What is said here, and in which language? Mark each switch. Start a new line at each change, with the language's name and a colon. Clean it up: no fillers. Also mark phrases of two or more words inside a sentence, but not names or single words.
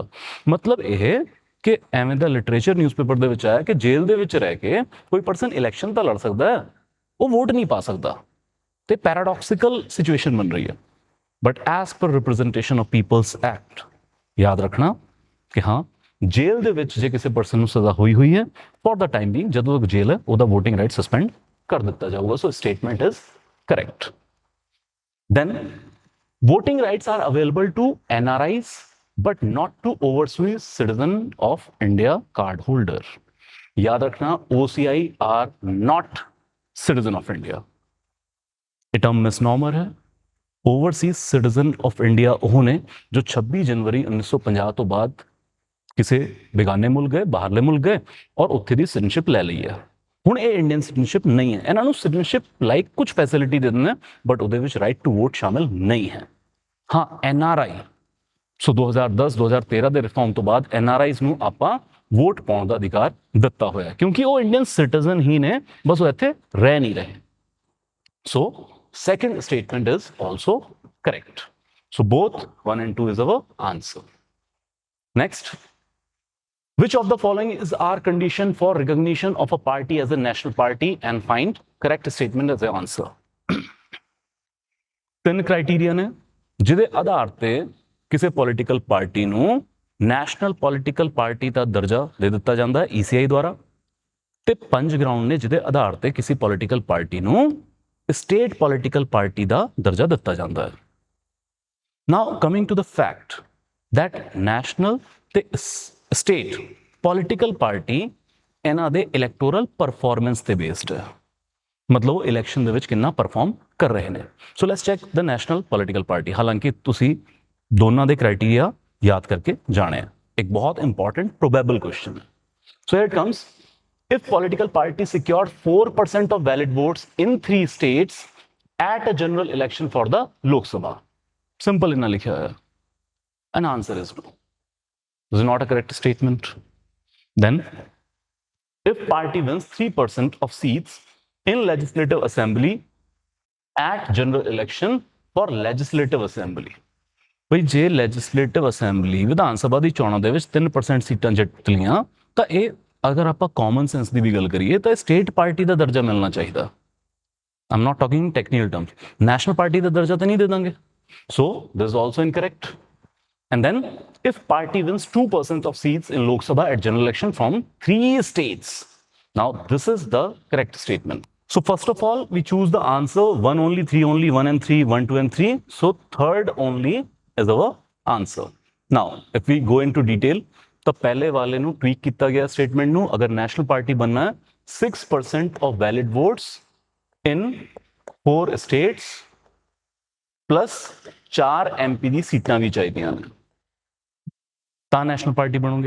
Punjabi: ਮਤਲਬ ਇਹ ਕਿ ਐਵੇਂ ਦਾ ਲਿਟਰੇਚਰ ਨਿਊਜ਼ਪੇਪਰ ਦੇ ਵਿੱਚ ਆਇਆ ਕਿ ਜੇਲ੍ਹ ਦੇ ਵਿੱਚ ਰਹਿ ਕੇ ਕੋਈ ਪਰਸਨ ਇਲੈਕਸ਼ਨ ਤਾਂ ਲੜ ਸਕਦਾ ਹੈ, ਉਹ ਵੋਟ ਨਹੀਂ ਪਾ ਸਕਦਾ ਤੇ
English: paradoxical situation
Punjabi: ਬਣ ਰਹੀ ਹੈ।
English: but as per Representation of Peoples Act
Punjabi: ਯਾਦ ਰੱਖਣਾ ਕਿ ਹਾਂ ਜੇਲ੍ਹ ਦੇ ਵਿੱਚ ਜੇ ਕਿਸੇ ਪਰਸਨ ਨੂੰ ਸਜ਼ਾ ਹੋਈ ਹੈ
English: for the time being
Punjabi: ਜਦੋਂ ਤੱਕ ਜੇਲ੍ਹ ਹੈ ਉਹਦਾ
English: voting right suspend
Punjabi: ਕਰ ਦਿੱਤਾ ਜਾਊਗਾ।
English: So statement is correct. Then voting rights are available to NRIs but not to overseas citizen of India card holder.
Hindi: याद रखना
English: OCI are not citizen of India.
Hindi: ये टर्म मिसनॉमर है।
English: overseas citizen of India
Punjabi: ਉਹ ਨੇ ਜੋ 26 ਜਨਵਰੀ 1950 ਤੋਂ ਬਾਅਦ ਕਿਸੇ ਬੇਗਾਨੇ ਮੁਲਕ ਗਏ, ਬਾਹਰਲੇ ਮੁਲਕ ਗਏ ਔਰ ਉੱਥੇ ਦੀ ਸਿਟੀਜ਼ਨਸ਼ਿਪ ਲੈ ਲਈ ਹੈ। ਹੁਣ ਇਹ
English: Indian citizenship
Punjabi: ਨਹੀਂ ਹੈ, ਇਹਨਾਂ ਨੂੰ
English: citizenship like
Punjabi: ਕੁਝ ਫੈਸਿਲਿਟੀ ਦੇ ਦਿੰਦੇ ਬਟ ਉਹਦੇ ਵਿੱਚ
English: right to vote
Punjabi: ਸ਼ਾਮਿਲ ਨਹੀਂ ਹੈ। ਹਾਂ NRI ਸੋ 2010-2013 ਦੇ ਰਿਫਾਰਮ ਤੋਂ ਬਾਅਦ NRIs ਨੂੰ ਆਪਾਂ ਵੋਟ ਪਾਉਣ ਦਾ ਅਧਿਕਾਰ ਦਿੱਤਾ ਹੋਇਆ ਕਿਉਂਕਿ ਉਹ
English: Indian citizen
Punjabi: ਹੀ ਨੇ, ਬਸ ਉਹ ਇੱਥੇ ਰਹਿ ਨਹੀਂ ਰਹੇ।
English: ਸੋ second statement is also correct. So both 1 and 2 is our answer. Next, which of the following is our condition for recognition of a party as a national party and find correct statement as the answer.
Punjabi: ਤਿੰਨ ਕ੍ਰਾਈਟੇਰੀਆ ਨੇ ਜਿਹਦੇ ਆਧਾਰ ਤੇ ਕਿਸੇ
English: political party
Punjabi: ਨੂੰ
English: national political party
Punjabi: ਦਾ ਦਰਜਾ ਦੇ ਦਿੱਤਾ ਜਾਂਦਾ ਹੈ ECI ਦੁਆਰਾ, ਤੇ 5 ਗਰਾਊਂਡ ਨੇ ਜਿਹਦੇ ਆਧਾਰ ਤੇ ਕਿਸੇ
English: political party
Punjabi: ਨੂੰ
English: state political party
Punjabi: ਦਾ ਦਰਜਾ ਦਿੱਤਾ ਜਾਂਦਾ ਹੈ।
English: now coming to the fact that
Punjabi: ਨੈਸ਼ਨਲ ਤੇ
English: state political party
Punjabi: ਇਹਨਾਂ ਦੇ
English: electoral performance
Punjabi: ਤੇ ਬੇਸਡ ਹੈ, ਮਤਲਬ ਉਹ ਇਲੈਕਸ਼ਨ ਦੇ ਵਿੱਚ ਕਿੰਨਾ ਪਰਫਾਰਮ ਕਰ ਰਹੇ ਨੇ।
English: So let's check the national political party.
Punjabi: ਹਾਲਾਂਕਿ ਤੁਸੀਂ ਦੋਨਾਂ ਦੇ ਕ੍ਰਾਈਟੇਰੀਆ ਯਾਦ ਕਰਕੇ ਜਾਣੇ ਆ, ਇੱਕ ਬਹੁਤ
English: important probable question
Punjabi: ਹੈ।
English: ਸੋ here it comes. If political party secured 4% of valid votes in 3 states at a general election for the Lok Sabha.
Punjabi: Simple ਇੰਨਾ ਲਿਖਾ ਹੈ.
English: An answer is no. This is not a correct statement. Then, if party wins 3% of seats in legislative assembly at general election for legislative assembly.
Punjabi: ਭਈ ਜੇ
English: legislative assembly
Punjabi: ਵਿਧਾਨ ਸਭਾ ਦੀ ਚੋਣਾਂ ਦੇ ਵਿੱਚ 3% ਸੀਟਾਂ ਜਿੱਤ ਲੀਆਂ ਤਾਂ ਇਹ ਅਗਰ ਆਪਾਂ
English: common sense
Punjabi: ਦੀ ਵੀ ਗੱਲ ਕਰੀਏ ਤਾਂ
English: state party
Punjabi: ਦਾ ਦਰਜਾ ਮਿਲਣਾ ਚਾਹੀਦਾ।
English: I am not talking technical terms, national party
Punjabi: ਦਾ ਦਰਜਾ ਤਾਂ ਨਹੀਂ ਦੇ ਦਾਂਗੇ।
English: So this is also incorrect. And then if party wins 2% of seats in Lok Sabha at general election from 3 states, now this is the correct statement. So first of all, we choose the answer 1 only, 3 only, 1 and 3, 1, 2 and 3. So third only is our answer. Now, if we go into detail,
Punjabi: ਤਾਂ ਪਹਿਲੇ ਵਾਲੇ ਨੂੰ ਟਵੀਕ ਕੀਤਾ ਗਿਆ ਸਟੇਟਮੈਂਟ ਨੂੰ, ਅਗਰ
English: national party
Punjabi: ਬਣਨਾ ਹੈ
English: 6% of valid votes in 4 states plus 4 MP
Punjabi: ਦੀ ਸੀਟਾਂ ਵੀ ਚਾਹੀਦੀਆਂ ਨੇ ਤਾਂ
English: national party
Punjabi: ਬਣੋਗੇ।